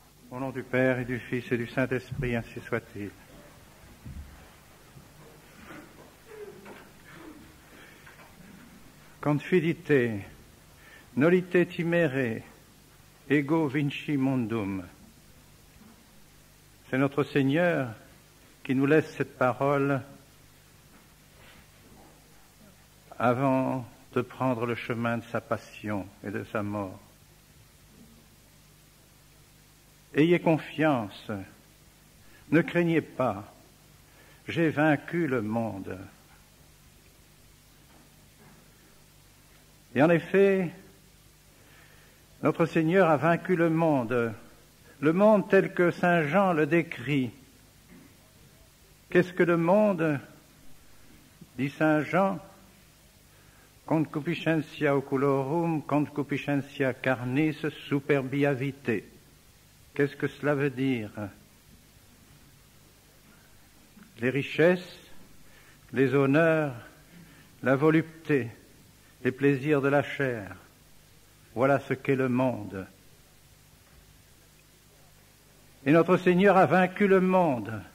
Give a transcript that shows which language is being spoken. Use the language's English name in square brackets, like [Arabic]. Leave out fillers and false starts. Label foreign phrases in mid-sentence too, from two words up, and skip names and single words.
[French] Au nom du Père et du Fils et du Saint-Esprit, ainsi soit-il. [Latin] Confidite, nolite timere, ego vinci mondum. [French] C'est notre Seigneur qui nous laisse cette parole avant de prendre le chemin de sa passion et de sa mort. Ayez confiance, ne craignez pas, j'ai vaincu le monde. Et en effet, notre Seigneur a vaincu le monde tel que Saint Jean le décrit. Qu'est-ce que le monde? Dit Saint Jean, [Latin] concupiscentia oculorum, concupiscentia carnis, superbia vitae. [French] Qu'est-ce que cela veut dire? Les richesses, les honneurs, la volupté, les plaisirs de la chair. Voilà ce qu'est le monde. Et notre Seigneur a vaincu le monde.